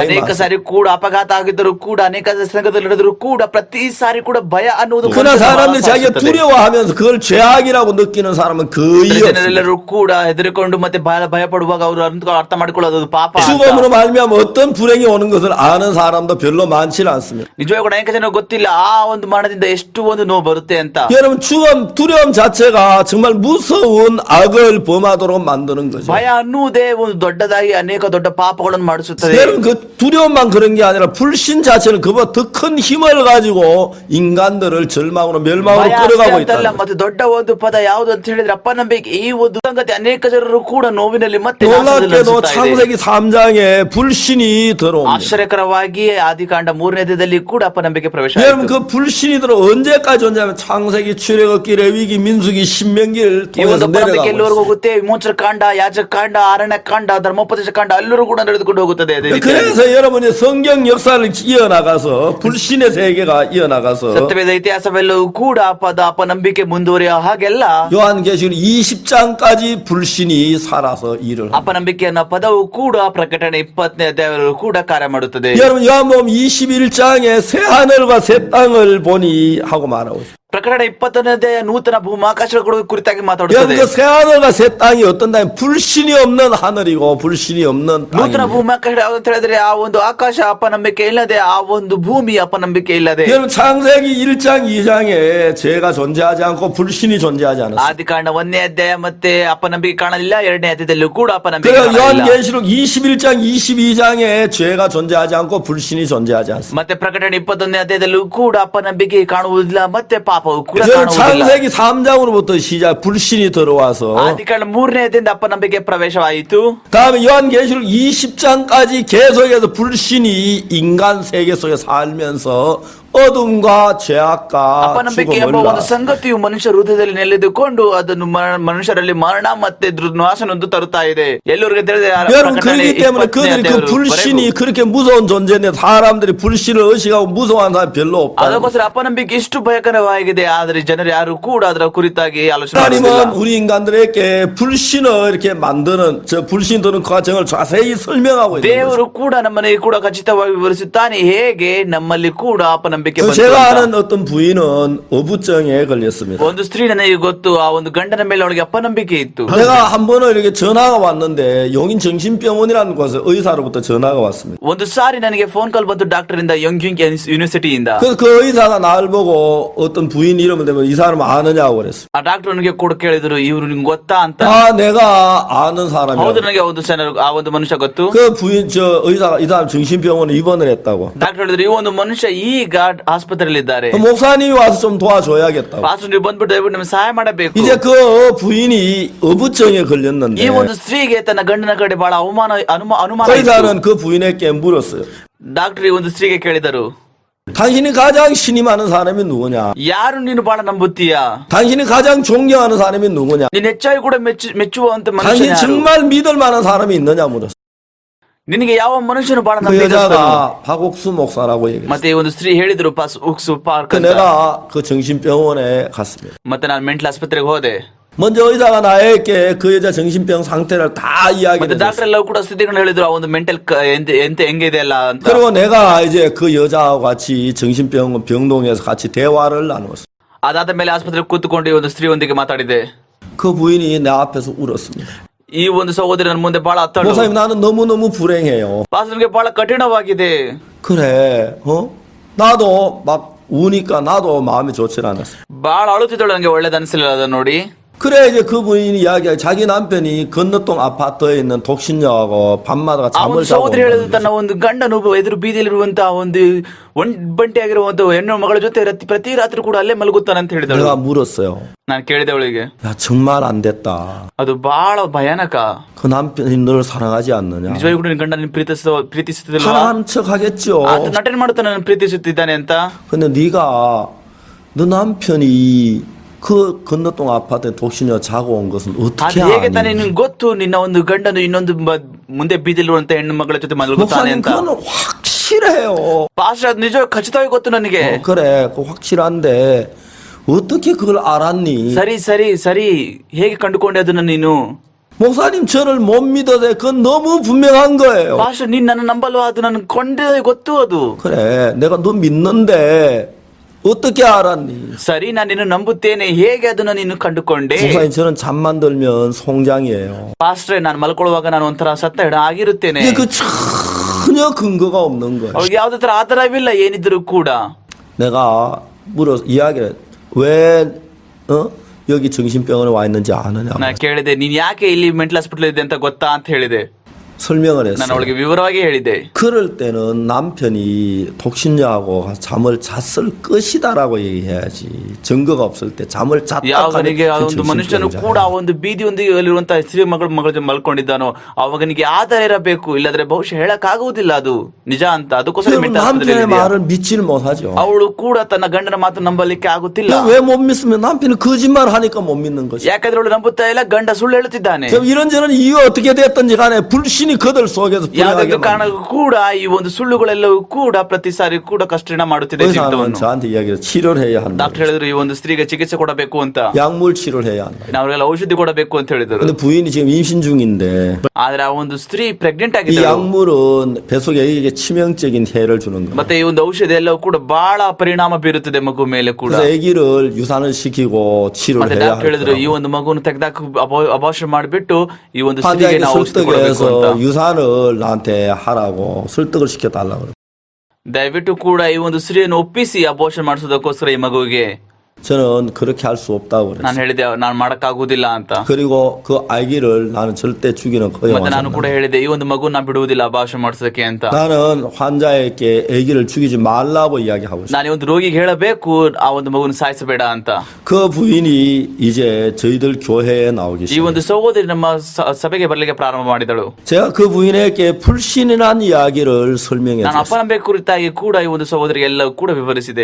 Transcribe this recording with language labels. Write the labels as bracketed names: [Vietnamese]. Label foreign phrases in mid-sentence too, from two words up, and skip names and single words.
[Kannada] ಅನೇಕ [Korean] 많습니다. [Kannada] ಸಾರಿ ಕೂಡ ಅಪಘಾತ ಆಗಿದ್ದರೂ ಕೂಡ, ಅನೇಕ ಸಂಘದಲ್ಲಿ ನಡೆದರೂ ಕೂಡ ಪ್ರತಿ ಸಾರಿ ಕೂಡ ಭಯ ಅನ್ನುವುದು [Korean] 그러나 [Kannada] ಮನುಷ್ಯನ [Korean] 사람들이 [Kannada] ಮನಸ್ಸನ್ನು [Korean] 자기가 [Kannada] ಸಾಯಿಸುತ್ತದೆ. [Korean] 두려워하면서 그걸 죄악이라고 느끼는 사람은 거의 없습니다. [Kannada] ಜನರೆಲ್ಲರೂ ಕೂಡ ಹೆದರಿಕೊಂಡು ಮತ್ತೆ ಭಯ ಪಡುವಾಗ ಅವರು ಅರ್ಥ ಮಾಡಿಕೊಳ್ಳೋದು ಅದು ಪಾಪ ಅಂತ. [Korean] 죽음으로 말미암아 어떤 불행이 오는 것을 아는 사람도 별로 많지는 않습니다. [Kannada] ನಿಜವಾಗಿ ಕೂಡ ಅನೇಕ ಜನ ಗೊತ್ತಿಲ್ಲ ಆ ಒಂದು ಮರಣದಿಂದ ಎಷ್ಟು ಒಂದು ನೋವು ಬರುತ್ತೆ ಅಂತ. [Korean] 여러분 두려움 자체가 정말 무서운 악을 범하도록 만드는 거죠. [Kannada] ಭಯ ಅನ್ನುವುದೇ ಒಂದು ದೊಡ್ಡದಾಗಿ ಅನೇಕ ದೊಡ್ಡ ಪಾಪಗಳನ್ನು ಮಾಡಿಸುತ್ತದೆ. [Korean] 여러분 그 두려움만 그런 게 아니라 불신 자체는 그보다 더 큰 힘을 가지고 인간들을 절망으로 멸망으로 [Kannada] ಭಯ ಅಷ್ಟೇ [Korean] 끌어가고 [Kannada] ಅಂತಲ್ಲ, [Korean] 있다. [Kannada] ಮತ್ತೆ ದೊಡ್ಡ ಒಂದು ಪದ ಯಾವುದು ಅಂತ ಹೇಳಿದ್ರೆ ಅಪನಂಬಿಕೆ. ಈ ಒಂದು ಸಂಗತಿ ಅನೇಕ ಜನರು ಕೂಡ ನೋವಿನಲ್ಲಿ ಮತ್ತೆ ನಾಶದಲ್ಲಿ [Korean] 놀랍게도 [Kannada] ನಡೆಸುತ್ತಾ ಇದೆ. [Korean] 창세기 3장에 불신이 들어옵니다. [Kannada] ಆಶ್ಚರ್ಯಕರವಾಗಿ ಆದಿಕಾಂಡ 3ನೇ ಅಧ್ಯಾಯದಲ್ಲಿ ಕೂಡ ಅಪನಂಬಿಕೆ ಪ್ರವೇಶ [Korean] 여러분 [Kannada] ಆಯಿತು. [Korean] 그 불신이 들어 언제까지 존재하면 창세기, 출애굽기, 레위기, 민수기, 신명기를 [Kannada] ಈ ಒಂದು [Korean] 통해서 [Kannada] ಅಪನಂಬಿಕೆ [Korean] 내려가고 [Kannada] ಎಲ್ಲವರೆಗೂ [Korean] 있어요. [Kannada] ಹೋಗುತ್ತೆ. ವಿಮೋಚನ ಕಾಂಡ, ಯಾಜಕ ಕಾಂಡ, ಅರಣ್ಯ ಕಾಂಡ, ಧರ್ಮೋಪದೇಶ ಕಾಂಡ ಎಲ್ಲರೂ ಕೂಡ ನಡೆದುಕೊಂಡು ಹೋಗುತ್ತದೆ. ಅದೇ ರೀತಿಯಾಗಿ [Korean] 그래서 여러분이 성경 역사를 이어나가서 불신의 세계가 이어나가서 [Kannada] ಸತ್ಯವೇದ ಇತಿಹಾಸವೆಲ್ಲವೂ ಕೂಡ ಅಪನಂಬಿಕೆ ಮುಂದುವರಿಯ ಹಾಗೆಲ್ಲ [Korean] 요한계시록 20장까지 불신이 살아서 일을 합니다. [Kannada] ಅಪನಂಬಿಕೆ ಅನ್ನೋ ಪದವು ಕೂಡ ಪ್ರಕಟಣೆ 20ನೇ ಅಧ್ಯಾಯದಲ್ಲೂ ಕೂಡ ಕಾರ್ಯ ಮಾಡುತ್ತದೆ. [Korean] 여러분 요한복음 21장에 새 하늘과 새 땅을 보니 하고 말하고 있어요. [Kannada] ಪ್ರಕಟಣೆ 20ನೇ ಅಧ್ಯಾಯ ನೂತನ ಭೂಮಾಕಾಶಗಳ ಕುರಿತಾಗಿ [Korean] 여러분 [Kannada] ಮಾತಾಡುತ್ತದೆ. [Korean] 그 새 하늘과 새 땅이 어떤 땅이 불신이 없는 하늘이고 불신이 없는 [Kannada] ನೂತನ [Korean] 땅입니다. [Kannada] ಭೂಮಾಕಾಶ ಯಾವ್ದು ಅಂತ ಹೇಳಿದ್ರೆ ಆ ಒಂದು ಆಕಾಶ ಅಪನಂಬಿಕೆ ಇಲ್ಲದೆ, ಆ ಒಂದು ಭೂಮಿ ಅಪನಂಬಿಕೆ ಇಲ್ಲದೆ. [Korean] 여러분 창세기 1장 2장에 죄가 존재하지 않고 불신이 존재하지 않았어요. [Kannada] ಆದಿಕಾಂಡ 1ನೇ ಅಧ್ಯಾಯ ಮತ್ತೆ ಅಪನಂಬಿಕೆ ಕಾಣಲಿಲ್ಲ, 2ನೇ ಅಧ್ಯಾಯದಲ್ಲೂ ಕೂಡ ಅಪನಂಬಿಕೆ [Korean] 그래서 [Kannada] ಕಾಣಲಿಲ್ಲ. [Korean] 요한계시록 21장 22장에 죄가 존재하지 않고 불신이 존재하지 않습니다. [Kannada] ಮತ್ತೆ ಪ್ರಕಟಣೆ 21ನೇ ಅಧ್ಯಾಯದಲ್ಲೂ ಕೂಡ ಅಪನಂಬಿಕೆ ಕಾಣುವುದಿಲ್ಲ, ಮತ್ತೆ ಪಾಪವು ಕೂಡ [Korean] 그래서 [Kannada] ಕಾಣುವುದಿಲ್ಲ. [Korean] 창세기 3장으로부터 시작 불신이 들어와서 [Kannada] ಆದಿಕಾಂಡ 3ನೇ ಅಧ್ಯಾಯದಿಂದ ಅಪನಂಬಿಕೆ ಪ್ರವೇಶವಾಯಿತು. [Korean] 다음에 요한계시록 20장까지 계속해서 불신이 인간 세계 속에 살면서 어둠과 죄악과 [Kannada] ಅಪನಂಬಿಕೆ ಎಂಬ [Korean] 죽음을 [Kannada] ಒಂದು ಸಂಗತಿಯು ಮನುಷ್ಯ ಹೃದಯದಲ್ಲಿ ನೆಲೆದುಕೊಂಡು ಅದನ್ನು ಮನುಷ್ಯರಲ್ಲಿ ಮರಣ ಮತ್ತೆ ನಾಶನೊಂದು ತರುತ್ತಾ ಇದೆ. ಎಲ್ಲರಿಗೂ ತಿಳಿದಿದೆ. [Korean] 여러분 그렇기 때문에 그들이 그 불신이 그렇게 무서운 존재인데 사람들이 불신을 의식하고 무서워하는 사람이 별로 없다. [Kannada] ಅದಕ್ಕೋಸ್ಕರ ಅಪನಂಬಿಕೆ ಇಷ್ಟು ಭಯಂಕರವಾಗಿದೆ, ಆದರೆ ಜನರು ಯಾರು ಕೂಡ ಅದರ ಕುರಿತಾಗಿ ಆಲೋಚನೆ [Korean] 하나님은 [Kannada] ಮಾಡುವುದಿಲ್ಲ. [Korean] 우리 인간들에게 불신을 이렇게 만드는 저 불신 드는 과정을 자세히 설명하고 있는 거죠. [Kannada] ದೇವರು ಕೂಡ ನಮ್ಮನೆ ಕೂಡ ಖಚಿತವಾಗಿ ವಿವರಿಸುತ್ತಾನೆ ಹೇಗೆ ನಮ್ಮಲ್ಲಿ ಕೂಡ ಅಪನಂಬಿಕೆ ಅಪನಂಬಿಕೆ [Korean] 그 [Kannada] ಬಂತು [Korean] 제가 [Kannada] ಅಂತ. [Korean] 아는 어떤 부인은 어부증에 걸렸습니다. [Kannada] ಒಂದು ಸ್ತ್ರೀ ನನಗೆ ಗೊತ್ತು, ಆ ಒಂದು ಗಂಡನ ಮೇಲೆ ಅವಳಿಗೆ ಅಪನಂಬಿಕೆ ಇತ್ತು. [Korean] 내가 한 번은 이렇게 전화가 왔는데 용인 정신병원이라는 곳에 의사로부터 전화가 왔습니다. [Kannada] ಒಂದು ಸಾರಿ ನನಗೆ [English] phone call [Kannada] ಬಂತು ಡಾಕ್ಟರ್ ಇಂದ, ಯಂಗ್ಯೂಂಗ್ ಯೂನಿವರ್ಸಿಟಿಯಿಂದ. [Korean] 그래서 그 의사가 나를 보고 어떤 부인 이름을 대면 이 사람 아느냐고 그랬어. [Kannada] ಆ ಡಾಕ್ಟರ್ ನನಗೆ ಕೂಡ ಕೇಳಿದ್ರು, ಇವ್ರು ನಿಂಗೆ ಗೊತ್ತಾ ಅಂತ. [Korean] 아 내가 아는 사람이야. [Kannada] ಹೌದು, ನನಗೆ ಆ ಒಂದು ಮನುಷ್ಯ ಗೊತ್ತು. [Korean] 그 부인 저 의사가 이 사람 정신병원에 입원을 했다고. [Kannada] ಡಾಕ್ಟರ್ ಹೇಳಿದ್ರು, ಈ ಒಂದು ಮನುಷ್ಯ ಈಗ ಆಸ್ಪತ್ರೆಯಲ್ಲಿ ಇದ್ದಾರೆ, [Korean] 그 목사님이 와서 좀 도와줘야겠다고. [Kannada] ಪಾಸ್ಟರ್ ನೀವು ಬಂದ್ಬಿಟ್ಟು ದಯವಿಟ್ಟು ನಮಗೆ ಸಹಾಯ ಮಾಡಬೇಕು. [Korean] 이제 그 부인이 어부증에 걸렸는데 [Kannada] ಈ ಒಂದು ಸ್ತ್ರೀಗೆ ತನ್ನ ಗಂಡನ ಕಡೆ ಬಹಳ ಅನುಮಾನ [Korean] 그 [Kannada] ಇತ್ತು. [Korean] 의사는 그 부인에게 물었어요. [Kannada] ಡಾಕ್ಟರ್ ಈ ಒಂದು ಸ್ತ್ರೀಗೆ ಕೇಳಿದರು, [Korean] 당신이 가장 신임하는 사람이 누구냐? [Kannada] ಯಾರು ನೀನು ಬಹಳ ನಂಬುತ್ತೀಯಾ? [Korean] 당신이 가장 존경하는 사람이 누구냐? [Kannada] ನೀನ್ ಹೆಚ್ಚಾಗಿ ಕೂಡ ಮೆಚ್ಚುವಂತ ಮನುಷ್ಯ [Korean] 당신 [Kannada] ಯಾರು? [Korean] 정말 믿을 만한 사람이 있느냐 물었어. [Kannada] ನಿನಗೆ ಯಾವ ಮನುಷ್ಯನು ಬಹಳ [Korean] 그 [Kannada] ನಂಬಿಕಸ್ತನು? [Korean] 여자가 박옥수 목사라고 얘기했어. [Kannada] ಮತ್ತೆ ಈ ಒಂದು ಸ್ತ್ರೀ ಹೇಳಿದ್ರು, ಉಕ್ಸು ಪಾರ್ಕ್ [Korean] 그 [Kannada] ಅಂತ. [Korean] 내가 그 정신병원에 갔습니다. [Kannada] ಮತ್ತೆ ನಾನು ಮೆಂಟಲ್ ಆಸ್ಪತ್ರೆಗೆ ಹೋದೆ. [Korean] 먼저 의사가 나에게 그 여자 정신병 상태를 다 [Kannada] ಮತ್ತೆ [Korean] 이야기를 [Kannada] ಡಾಕ್ಟರ್ [Korean] 했어요. [Kannada] ಎಲ್ಲ ಕೂಡ ಸ್ಥಿತಿಗಳನ್ನ ಹೇಳಿದ್ರು, ಆ ಒಂದು ಮೆಂಟಲ್ ಎಂತ ಹೆಂಗಿದೆ ಅಲ್ಲ ಅಂತ. [Korean] 그리고 내가 이제 그 여자하고 같이 정신병원 병동에서 같이 대화를 나누었어. [Kannada] ಅದಾದ ಮೇಲೆ ಆಸ್ಪತ್ರೆಗೆ ಕೂತ್ಕೊಂಡು ಈ ಒಂದು ಸ್ತ್ರೀಯೊಂದಿಗೆ ಮಾತಾಡಿದೆ. [Korean] 그 부인이 내 앞에서 울었습니다. [Kannada] ಈ ಒಂದು ಸಹೋದರಿ ನನ್ನ ಮುಂದೆ ಬಹಳ ಅತ್ತಳು. [Korean] 목사님 나는 너무너무 불행해요. [Kannada] ಪಾಸ್ಟರ್ಗೆ ಬಹಳ ಕಠಿಣವಾಗಿದೆ. [Korean] 그래 나도 막 우니까 나도 마음이 좋지 않았어. [Kannada] ಬಹಳ ಅಳುತ್ತಿದ್ದಳು, ನನಗೆ ಒಳ್ಳೇದು ಅನಿಸಲಿಲ್ಲ ಅದನ್ನ ನೋಡಿ. [Korean] 그래 이제 그 부인이 이야기해 자기 남편이 건너동 아파트에 있는 독신녀하고 밤마다 [Kannada] ಆ [Korean] 잠을 [Kannada] ಒಂದು [Korean] 자고 [Kannada] ಸಹೋದರಿ ಹೇಳಿದ್ರು, [Korean] 온다는 [Kannada] ತನ್ನ ಒಂದು ಗಂಡನು ಎದುರು ಬೀದಿಯಲ್ಲಿರುವಂತಹ ಒಂದು ಒಂಟಿ ಆಗಿರುವಂತ ಹೆಣ್ಣು ಮಗಳ ಜೊತೆ ಪ್ರತಿ ರಾತ್ರಿ ಕೂಡ ಅಲ್ಲೇ ಮಲಗುತ್ತಾನೆ ಅಂತ ಹೇಳಿದಳು. [Korean] 내가 물었어요. [Kannada] ನಾನು ಕೇಳಿದೆ ಅವಳಿಗೆ, [Korean] 야 정말 안 됐다. [Kannada] ಅದು ಬಹಳ ಭಯಾನಕ. [Korean] 그 남편이 너를 사랑하지 않느냐? [Kannada] ನಿಜವಾಗಿ ಕೂಡ ನಿನ್ನ ಗಂಡ ನಿನ್ನ ಪ್ರೀತಿಸುತ್ತಿಲ್ವಾ? [Korean] 사랑하는 척 하겠죠. [Kannada] ಆತ ನಟನೆ ಮಾಡುತ್ತಾನೆ ನನ್ನ ಪ್ರೀತಿಸುತ್ತಿದ್ದಾನೆ ಅಂತ. [Korean] 근데 네가 너 남편이 그 건너동 아파트에 독신녀 자고 온 것은 어떻게 [Kannada] ಅದು ಹೇಗೆ ತಾನೇ [Korean] 아니? [Kannada] ನಿನ್ಗೆ ಗೊತ್ತು ನಿನ್ನ ಒಂದು ಗಂಡನು ಇನ್ನೊಂದು ಮುಂದೆ ಬೀದಿಲಿರುವಂತ ಹೆಣ್ಣು ಮಗಳ ಜೊತೆ ಮಲಗುತ್ತಾನೆ [Korean] 목사님 [Kannada] ಅಂತ? [Korean] 그거는 확실해요. [Kannada] ಪಾಸ್ಟರ್ ಅದು ನಿಜ ಖಚಿತವಾಗಿ ಗೊತ್ತು ನನಗೆ. [Korean] 그래 그 확실한데 어떻게 그걸 알았니? [Kannada] ಸರಿ ಹೇಗೆ ಕಂಡುಕೊಂಡೆ ಅದನ್ನ ನೀನು? [Korean] 목사님 저를 못 믿어도 그건 너무 분명한 거예요. [Kannada] ಪಾಸ್ಟರ್ ನೀನ್ ನನ್ನ ನಂಬಲ್ವಾ? ಅದು ನನ್ ಕೊಂಡೆ ಗೊತ್ತು ಅದು. [Korean] 그래 내가 너 믿는데 어떻게 알았니? [Kannada] ಸರಿ, ನಾನು ನಿನ್ನ ನಂಬುತ್ತೇನೆ, ಹೇಗೆ ಅದನ್ನ ನೀನು ಕಂಡುಕೊಂಡೆ? [Korean] 목사님 저는 잠만 들면 송장이에요. [Kannada] ಪಾಸ್ಟ್ರೆ, ನಾನು ಮಲ್ಕೊಳ್ಳುವಾಗ ನಾನು ಒಂಥರ ಸತ್ತ ಹೆಣ ಆಗಿರುತ್ತೇನೆ. [Korean] 이게 그 전혀 근거가 없는 거예요. [Kannada] ಅವ್ರಿಗೆ ಯಾವ್ದೇ ತರ ಆಧಾರವಿಲ್ಲ ಏನಿದ್ರು ಕೂಡ. [Korean] 내가 이야기를 왜 여기 정신병원에 와 있는지 아느냐? [Kannada] ನಾ ಕೇಳಿದೆ, ನೀನ್ ಯಾಕೆ ಇಲ್ಲಿ [English] mental hospital [Kannada] ಇದೆ ಅಂತ ಗೊತ್ತಾ ಅಂತ ಹೇಳಿದೆ. [Korean] 설명을 [Kannada] ನಾನು [Korean] 했어요. [Kannada] ಅವಳಿಗೆ ವಿವರವಾಗಿ ಹೇಳಿದೆ. [Korean] 그럴 때는 남편이 독신녀하고 잠을 잤을 것이다라고 얘기해야지. 증거가 없을 때 잠을 잤다. [Kannada] ಯಾವನಿಗೆ ಆ ಒಂದು ಮನುಷ್ಯನು ಕೂಡ ಆ ಒಂದು ಬೀದಿಯೊಂದಿಗೆ ಅಲ್ಲಿರುವಂತಹ ಸ್ತ್ರೀ ಮಗಳ ಜೊತೆ ಮಲ್ಕೊಂಡಿದ್ದಾನೋ ಅವನಿಗೆ ಆಧಾರ ಇರಬೇಕು, ಇಲ್ಲದ್ರೆ ಬಹುಶಃ ಹೇಳಕ್ ಆಗುವುದಿಲ್ಲ ಅದು ನಿಜ ಅಂತ. ಅದಕ್ಕೋಸ್ಕರ ಮೆಂಟಲ್ [Korean] 남편의 말을 믿지를 못하죠. [Kannada] ಅವಳು ಕೂಡ ತನ್ನ ಗಂಡನ ಮಾತು ನಂಬಲಿಕ್ಕೆ ಆಗುತ್ತಿಲ್ಲ. [Korean] 왜 못 믿으면 남편이 거짓말 하니까 못 믿는 거지. [Kannada] ಯಾಕಂದ್ರೆ ಅವಳು ನಂಬುತ್ತಾ ಇಲ್ಲ, ಗಂಡ ಸುಳ್ಳು ಹೇಳುತ್ತಿದ್ದಾನೆ. [Korean] 그럼 이런저런 이유가 어떻게 됐든지 간에 불신이 그들 속에서 [Kannada] ಯಾವುದೇ [Korean] 불행하게 [Kannada] ಕಾರಣಕ್ಕೂ ಕೂಡ ಈ ಒಂದು ಸುಳ್ಳುಗಳೆಲ್ಲವೂ ಕೂಡ ಪ್ರತಿ ಸಾರಿ ಕೂಡ ಕಷ್ಟನ ಮಾಡುತ್ತಿದೆ [Korean] 의사는 [Kannada] ಜೀವಿತವನ್ನು. [Korean] 저한테 이야기를 치료를 해야 한다. [Kannada] ಡಾಕ್ಟರ್ ಹೇಳಿದ್ರು, ಈ ಒಂದು ಸ್ತ್ರೀಗೆ ಚಿಕಿತ್ಸೆ ಕೊಡಬೇಕು ಅಂತ, [Korean] 약물 치료를 해야 한다. [Kannada] ನಾವೆಲ್ಲ ಔಷಧಿ ಕೊಡಬೇಕು ಅಂತ ಹೇಳಿದ್ರು. [Korean] 근데 부인이 지금 임신 중인데 [Kannada] ಆದ್ರೆ ಆ ಒಂದು ಸ್ತ್ರೀ ಪ್ರೆಗ್ನೆಂಟ್ [Korean] 이 [Kannada] ಆಗಿದ್ದಳು. [Korean] 약물은 배속에 에게 치명적인 해를 주는 거예요. [Kannada] ಮತ್ತೆ ಈ ಒಂದು ಔಷಧಿ ಎಲ್ಲವೂ ಕೂಡ ಬಹಳ ಪರಿಣಾಮ ಬೀರುತ್ತದೆ ಮಗು ಮೇಲೆ ಕೂಡ. [Korean] 그래서 아기를 유산을 시키고 치료를 [Kannada] ಮತ್ತೆ [Korean] 해야 [Kannada] ಡಾಕ್ಟರ್ ಹೇಳಿದ್ರು, ಈ [Korean] 하더라고요. [Kannada] ಒಂದು ಮಗುವನ್ನು ತೆಗೆದಾಕ ಅಬಾರ್ಷನ್ ಮಾಡಿಬಿಟ್ಟು ಈ ಒಂದು ಸ್ತ್ರೀಗೆ [Korean] 환자에게 [Kannada] ನಾವು ಔಷಧಿ ಕೊಡಬೇಕು ಅಂತ. [Korean] 설득해서 유산을 나한테 하라고 설득을 시켜달라고 그래요. [Kannada] ದಯವಿಟ್ಟು ಕೂಡ ಈ ಒಂದು ಸ್ತ್ರೀಯನ್ನು ಒಪ್ಪಿಸಿ ಅಬಾರ್ಷನ್ ಮಾಡಿಸೋದಕ್ಕೋಸ್ಕರ ಈ ಮಗುವಿಗೆ [Korean] 저는 그렇게 할 수 없다고 [Kannada] ನಾನು [Korean] 그랬어요. [Kannada] ಹೇಳಿದೆ, ನಾನು ಮಾಡಕ್ಕಾಗುದಿಲ್ಲ ಅಂತ. [Korean] 그리고 그 아기를 나는 절대 죽이는 [Kannada] ಮತ್ತೆ ನಾನು [Korean] 허용하지 [Kannada] ಕೂಡ [Korean] 않는다. [Kannada] ಹೇಳಿದೆ, ಈ ಒಂದು ಮಗು ನಾ ಬಿಡುವುದಿಲ್ಲ ಅಬಾರ್ಷನ್ ಮಾಡಿಸೋದಕ್ಕೆ ಅಂತ. [Korean] 나는 환자에게 아기를 죽이지 말라고 이야기하고 있어요. [Kannada] ನಾನು ಈ ಒಂದು ರೋಗಿಗೆ ಹೇಳಬೇಕು, ಆ ಒಂದು ಮಗುನ ಸಾಯಿಸಬೇಡ ಅಂತ. [Korean] 그 부인이 이제 저희들 교회에 나오기 [Kannada] ಈ ಒಂದು [Korean] 시작해요. [Kannada] ಸಹೋದರಿ ನಮ್ಮ ಸಭೆಗೆ ಬರಲಿಕ್ಕೆ ಪ್ರಾರಂಭ ಮಾಡಿದಳು. [Korean] 제가 그 부인에게 불신이란 이야기를 설명해 [Kannada] ನಾನು [Korean] 줬어요. [Kannada] ಅಪನಂಬಿಕೆ ಕುರಿತಾಗಿ ಕೂಡ ಈ ಒಂದು ಸಹೋದರಿಗೆ ಎಲ್ಲವೂ ಕೂಡ ವಿವರಿಸಿದೆ.